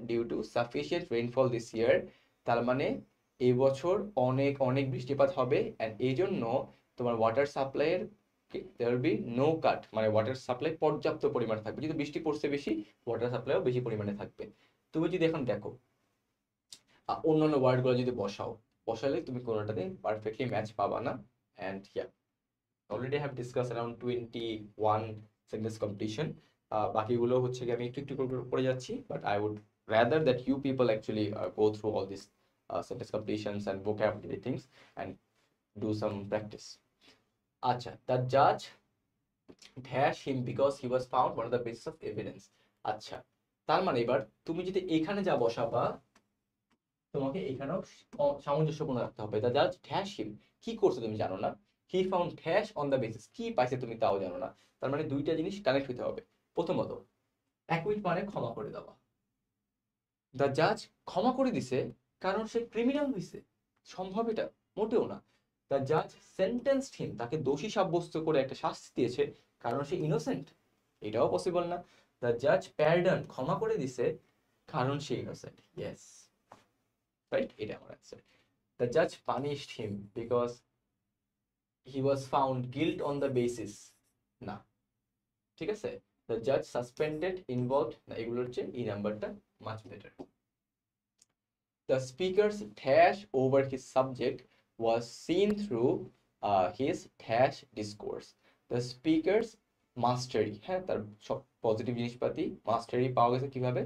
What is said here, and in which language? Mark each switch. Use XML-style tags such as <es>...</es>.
<en>due to sufficient rainfall this year,</en> <bn>তার মানে এই বছর অনেক অনেক বৃষ্টিপাত হবে, অ্যান্ড এই জন্য তোমার water সাপ্লাইয়ের there will be no কাট, মানে ওয়াটার সাপ্লাই পর্যাপ্ত পরিমাণে থাকবে। যেহেতু বৃষ্টি পড়ছে বেশি, ওয়াটার সাপ্লাইও বেশি পরিমাণে থাকবে। তুমি যদি এখন দেখো অন্যান্য ওয়ার্ডগুলো যদি বসাও, বসালে তুমি কোনোটাতে পারফেক্টলি ম্যাচ পাবা না।</bn> <en>And yeah, already have discuss around 21 sentence competition.</en> <bn>বাকিগুলো হচ্ছে কি আমি একটু একটু করে পড়ে যাচ্ছি,</bn> <en>But I would rather that you people actually go through all these sentence completions and vocabulary things and do some practice. আচ্ছা, the judge dash him because he was found one of the basis of evidence.</en> <bn>আচ্ছা, তার মানে এবার তুমি যদি এখানে যা বসাবা, তোমাকে এখানেও সামঞ্জস্যপূর্ণ রাখতে হবে।</bn> <en>the Jaaz dash him,</en> <bn>কি করছে তুমি জানো না।</bn> <en>he found dash on the basis,</en> <bn>কি পাইছে তুমি তাও জানো না। তার মানে দুইটা জিনিস কানেক্ট হতে হবে। প্রথমত, অ্যাকুইট মানে ক্ষমা করে দেওয়া। দ্য জাজ ক্ষমা করে দিছে কারণ সে ক্রিমিনাল হয়েছে, সম্ভব এটা? মোটেও না। দ্য জাজ সেন্টেন্সড হিম, তাকে দোষী সাব্যস্ত করে একটা শাস্তি দিয়েছে কারণ সে ইনোসেন্ট, এটাও পসিবল না। দ্য জাজ প্যারডন, ক্ষমা করে দিছে কারণ সে ইনোসেন্ট, ইয়েস রাইট, এটা আমার answer.</bn> <en>The judge punished him because he was found guilt on the basis,</en> <bn>না, ঠিক আছে।</bn> <en>The judge suspended involved,</en> <bn>না, এগুলোর চেয়ে এই নাম্বারটা</bn> <en>Much better. The speaker's dash over his subject was seen through his dash discourse. The speaker's mastery,</en> <bn>হ্যাঁ তার সব পজিটিভ জিনিসপাতি মাস্টারি পাওয়া গেছে কিভাবে?</bn>